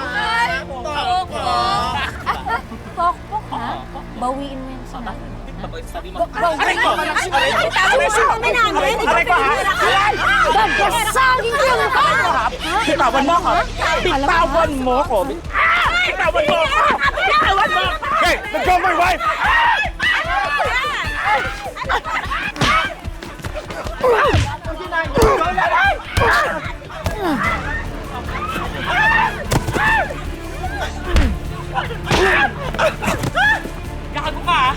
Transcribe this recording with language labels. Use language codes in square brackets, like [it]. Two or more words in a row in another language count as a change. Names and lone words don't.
[tl] Pokpok, ha? Bawiin mo yan sa mga. Sabi mo, aray ko! Aray ko! Aray ko, ha? Gagasagin ko yung Bitawan mo ako! Bitawan mo ako! Bitawan mo ako! Bitawan mo ako! [en] Hey! Let go of my wife! [tl] Gago ka, ha?